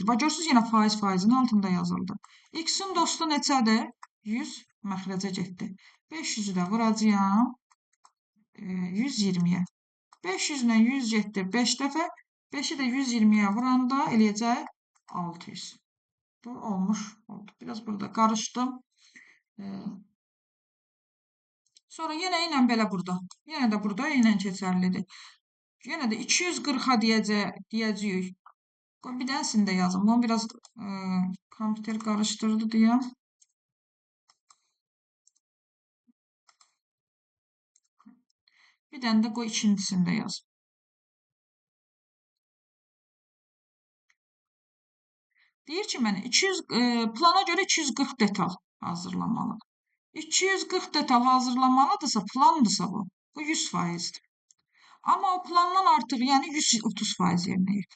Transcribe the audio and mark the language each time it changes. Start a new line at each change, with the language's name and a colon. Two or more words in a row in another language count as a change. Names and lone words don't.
Azerbaijani: Bax, görürsünüz, yenə faizin altında yazıldı. X-in dostu neçədir? 100 məxrəcə getdi. 500-ü də vuracağam 120-yə. 500 ilə 100 getdi 5 dəfə. 5-i də 120-yə vuranda eləyəcək 600.
Turkish: olmuş oldu. Biraz burada karıştım. Ee, Sonra yine belə burada. Yine de burada ilə keçərlidir. Yine de 240'a diyeceğiz. Bir tanesini de yazın. Bunu biraz kompüter karıştırdı diye.
Azerbaijani: Bir tane de qoy ikincisini de yaz. Deyir ki, mənə 200 plana görə 240 detal hazırlamalı. 240 detal hazırlamalıdırsa, plandırsa bu. Bu 100%'dir. Amma o plandan artıq, yəni 130% yerinə yetirir.